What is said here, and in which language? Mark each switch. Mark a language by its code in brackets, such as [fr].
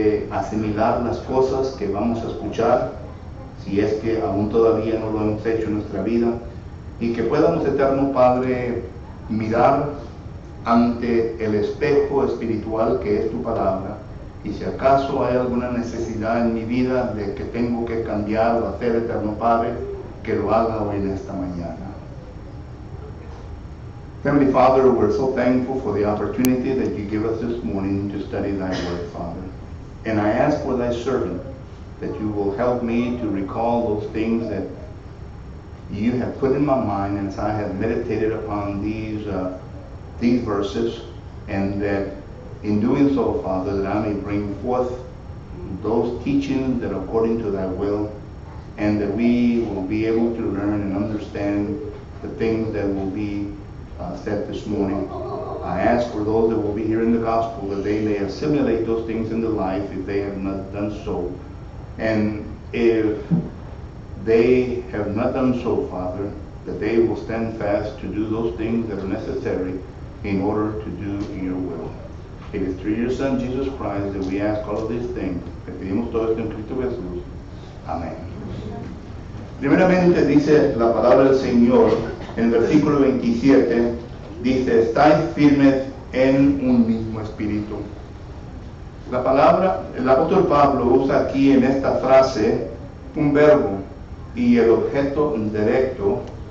[es] asimilar las cosas que vamos a escuchar, si es que aún todavía no lo hemos hecho en nuestra vida, y que podamos, eterno Padre, mirar ante el espejo espiritual que es tu palabra, y si acaso hay alguna necesidad en mi vida de que tengo que cambiar o hacer, eterno Padre, que lo haga hoy en esta mañana. [en] Heavenly Father, we're so thankful for the opportunity that you give us this morning to study thy word, Father. And I ask for thy servant that you will help me to recall those things that you have put in my mind as I have meditated upon these verses, and that in doing so, Father, that I may bring forth those teachings that are according to thy will, and that we will be able to learn and understand the things that will be said this morning. I ask for those that will be hearing the gospel that they may assimilate those things in their life if they have not done so. And if they have not done so, Father, that they will stand fast to do those things that are necessary in order to do your will. It is through your Son, Jesus Christ, that we ask all of these things. [es] Que pedimos todo esto en Cristo Jesús. Amén. Primeramente dice la palabra del Señor en el versículo 27, dice, estáis firmes en un mismo espíritu. La palabra, el apóstol Pablo usa aquí en esta frase un verbo, y el objeto directo